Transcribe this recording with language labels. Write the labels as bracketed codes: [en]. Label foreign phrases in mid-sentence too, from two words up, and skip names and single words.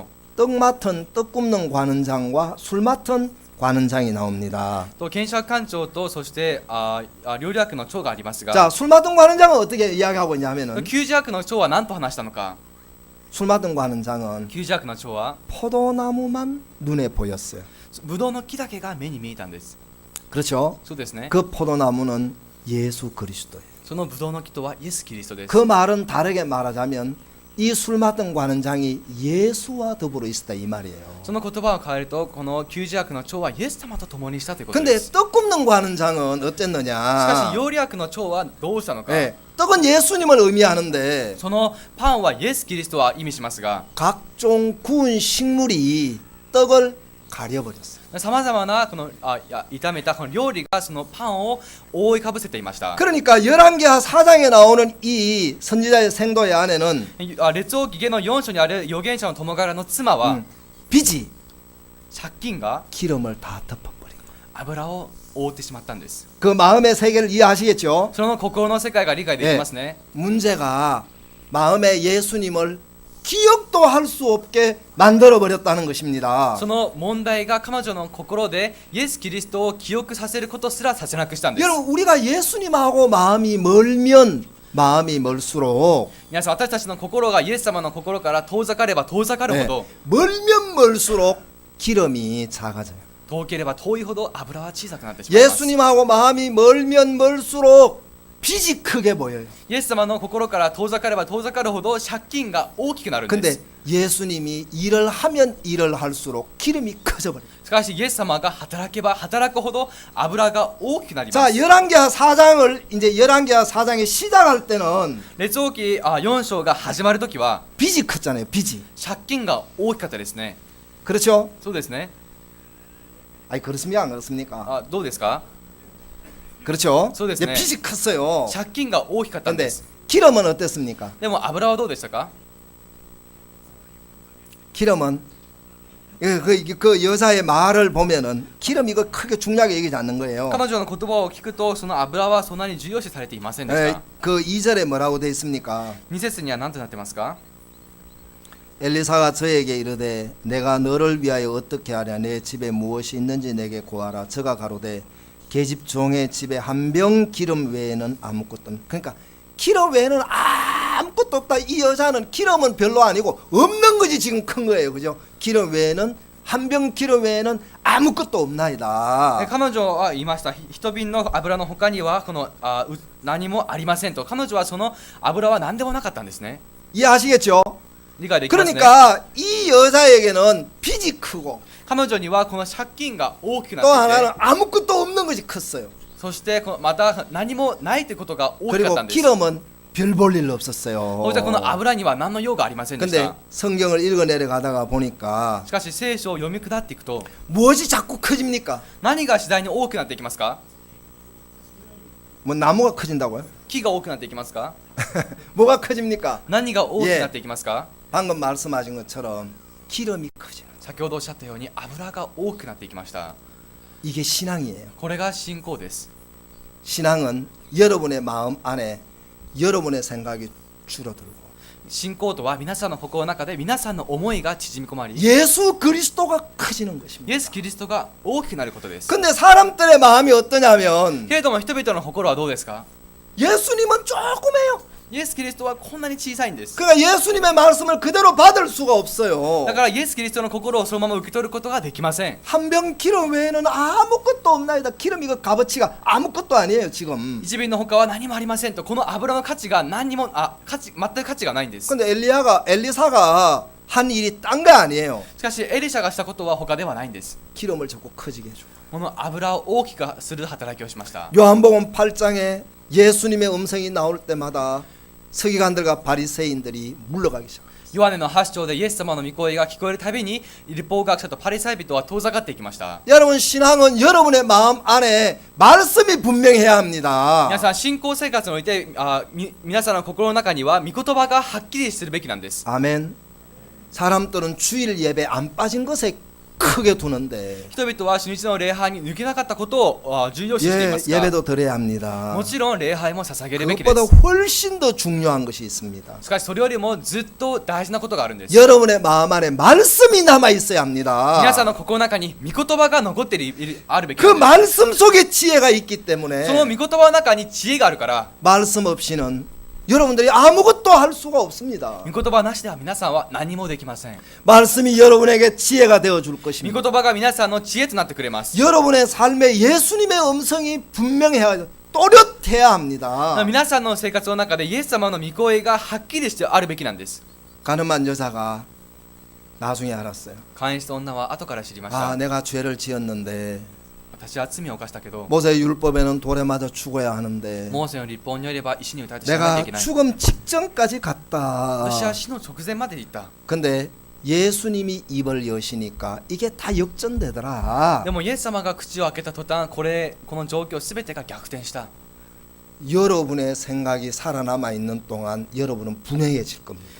[ko] 떡 맡은 떡 굽는 관원장과 술 맡은 관원장이 나옵니다. [ja] と検察官長とそして料理役の長がありますが、 [ko] 자, 술 맡은 관원장은 어떻게 이야기하고 있냐면은 [ja] 給仕役の長は何と話したのか。 [ko] 술 맡은 관원장은 [ja] 給仕役の長は [ko] 포도나무만 눈에 보였어요. [ja] ブドウの木だけが目に見えたんです。 [ko] 그렇죠? [ja] そうですね。 [ko] 그 포도나무는 예수 그리스도예요. [ja] そのブドウの木とはイエス・キリストです。 [ko] 그 말은 다르게 말하자면 이 술 맡은 관원장이 예수와 더불어 있었다 이 말이에요. [ja] その言葉を変えるとこの給仕役の長はイエス様と共にしたということで [ko] 근데 [ja] す。 [ko] 떡 굽는 관원장은 [ja] しか [ko] 어땠느냐? [ja] し料理役の長はどうしたのか。 [ko] 네, 떡은 예수님을 의미하는데 [ja] そのパンはイエス・キリストは意味しますが、 [ko] 각종 구운 식물이 떡을 가려버렸어요. [ja] さまざまなこの炒めたこの料理がそのパンを覆いかぶせていました。 [ko] 그러니까 열왕기하 4장에 나오는 이 선지자의 생도의 아내는 [ja] 列王記下の4章にある預言者の友柄の妻は、 [ko] 빚이 [ja] 借金が [ko] 기름을 다 덮어버린 거예요. [ja] 油を覆ってしまったんです。 [ko] 그 마음의 세계를 이해하시겠죠? [ja] その心の世界が理解できますね。 [ko] 문제가 마음에 예수님을 기억도 할 수 없게 만들어 버렸다는 것입니다. [ja] その問題が彼女の心でイエス・キリストを記憶させることすらさせなくしたんです。 [ko] 여러분 우리가 예수님하고 마음이 멀면 마음이 멀수록 [ja] 皆さん、私たちの心がイエス様の心から遠ざかれば遠ざかるほ [ko] 네, [ja] ど、 [ko] 멀면 멀수록 기름이 작아져요. [ja] 遠ければ遠いほど油は小さくなってしまいます。 [ko] 예수님하고 마음이 멀면 멀수록 빚이 크게 보여요. [ja] イエス様の心から遠ざかれば遠ざかるほど借金が大きくなるんで [ko] 근데 [ja] す。 [ko] 예수님이 일을 하면 일을 할수록 기름이 커져버려요. [ja] しかしイエス様が働けば働くほど油が大きくなりま [ko] 자, [ja] す。 [ko] 열왕기하 4장을 이제 열왕기하 4장에 시작할 때는 [ja] 列王記4章が始まるときは [ko] 빚이 컸잖아요. 빚이. [ja] 借金が大きかったですね。 [ko] 그렇죠? [ja] そうですね。 [ko] 아니 그렇습니까? 안 그렇습니까? [ja] どうですか？ [ko] 그렇죠? [ja] そうですね。 [ko] 이제 빚이 컸어요. [ja] 借金が大きかったん [ko] 근데 [ja] です。 [ko] 기름은 어땠습니까? [ja] でも油はどうでしたか？ [ko] 기름은 그 여자의 말을 보면은 기름 이거 크게 중요하게 얘기하지 않는 거예요. [ja] 彼女の言葉を聞くとその油はそんなに重要視されていませんでし [ko] 에, [ja] た。 [ko] 그 2절에 뭐라고 돼 있습니까? [ja] 2 節には何となってますか？ [ko] 엘리사가 저에게 이르되 내가 너를 위하여 어떻게 하랴 내 집에 무엇이 있는지 내게 구하라. 저가 가로되 계집 종의 집에 한 병 기름 외에는 아무것도 없다. 그러니까 기름 외에는 아무것도 없다. 이 여자는 기름은 별로 아니고 없는 것이 지금 큰 거예요. 그죠? 기름 외에는 한 병 기름 외에는 아무것도 없나이다. [ja] 彼女は言いました。一瓶の油の他にはこの何もありませんと。彼女はその油は何でもなかったんですね。 [ko] 이해하시겠죠? [ja] 理解できますね。 [ko] 그러니까 이 여자에게는 빚이 크고 [ja] 彼女にはこの借金が大きくな [ko] 또 [ja] ってい [ko] 하나는 [ja] て、 [ko] 아무것도 없는 것이 컸어요. [ja] そしてまた何もないということが大きかっ [ko] 그리고 [ja] たんです。 [ko] 기름은 별 볼 일 없었어요. [ja] そしてこの油には何の用がありませんでし [ko] 근데 [ja] た。 [ko] 성경을 읽어 내려가다가 보니까 [ja] しかし聖書を読み下っていくと [ko] 무엇이 자꾸 커집니까? [ja] 何が次第に大きくなっていきますか？ [ko] 뭐 나무가 커진다고요? [ja] 木が大きくなっていきますか？ [ko] 뭐가 커집니까? [ja] 何が大きくなっていきますか？ [ko] 방금 말씀하신 것처럼 기름이 커지는. [ja] 先ほどおっしゃったように油が大きくなっていきました。 [ko] 이게 신앙이에요. [ja] これが信仰です。 [ko] 신앙은 여러분의 마음 안에 여러분의 생각이 줄어들고 [ja] 信仰とは皆さんの心の中で皆さんの思いが縮み込まれ、 [ko] 예수 그리스도가 커지는 것입니다. [ja] イエス・キリストが大きくなることです。 [ko] 근데 사람들의 마음이 어떠냐면 [ja] けれども人々の心はどうですか？ [ko] 예수님은 조그매요. [ja] イエス・キリストはこんなに小さいんです。 [ko] 그러니까 예수님의 말씀을 그대로 받을 수가 없어요. [ja] だからイエス・キリストの心をそのまま受け取ることができません。 [ko] 한 병 기름 외에는 아무것도 없나이다. 기름 이거 값어치가 아무것도 아니에요 지금. [ja] 一瓶の他は何もありませんと、この油の価値が何にも全く価値がないんです。 [ko] 근데 엘리사가 한 일이 딴 거 아니에요. [ja] しかしエリシャがしたことは他ではないんです。 [ko] 기름을 자꾸 커지게 해줘. [ja] この油を大きくする働きをしました。 [ko] 요한복음 8장에 예수님의 음성이 나올 때마다 서기관들과 바리새인들이 물러가기 시작. [ja] ヨハネの8章でイエス様の御声が聞こえるたびに律法学者とパリサイ人は遠ざかっていきました。 [ko] 여러분 신앙은 여러분의 마음 안에 말씀이 분명해야 합니다. [ja] 皆さん信仰生活において皆さんの心の中には御言葉がはっきりするべきなんです。 [ko] 아멘. 사람들은 주일 예배 안 빠진 것에 크게 두는데 [ja] 人々は主日の礼拝に抜けなかったことを重要視していますが、 [ko] 예배도 드려야 합니다. [ja] もちろん礼拝も捧げるべきで [ko] 그것보다 [ja] す。 [ko] 훨씬 더 중요한 것이 있습니다. [ja] しかしそれよりもずっと大事なことがあるんです。 [ko] 여러분의 마음 안에 말씀이 남아 있어야 합니다. [ja] 皆さんの心の中に御言葉が残ってあるべき [ko] 그 [ja] なんです。 [ko] 말씀 속에 지혜가 있기 때문에 [ja] その御言葉の中に知恵があるから、 [ko] 말씀 없이는 여러분들이 아무것도 할 수가 없습니다. [ja] 御言葉なしでは皆さんは何もできません。 [ko] 말씀이 여러분에게 지혜가 되어 줄 [ja] 御 [ko] 것입니다. [ja] 言葉が皆さんの知恵となってくれます。 [ko] 여러분의 삶에 예수님의 음성이 분명해야 또렷해야 합니다. [ja] 皆さんの生活の中でイエス様の御声がはっきりしてあるべきなんです。 [ko] 가늠한 여자가 나중에 알았어요. [ja] 姦淫した女は後から知りまし [ko] 아, [ja] た。 [ko] 내가 죄를 지었는데 [ja] 私は罪を犯したけど、 [ko] 모세 율법에는 돌에 맞아 죽어야 하는데 [ja] モーセの律法によれば石に打たれて死ななきゃい [ko] 내가 [ja] けない。 [ko] 죽음 직전까지 갔다. [ja] 私は死の直前まで行った。 [ko] 근데 예수님이 입을 여시니까 이게 다 역전되더라. [ja] でもイエス様が口を開けた途端、この状況すべてが逆転した。 [ko] 여러분의 생각이 살아남아 있는 동안 여러분은 분해해질 겁니다.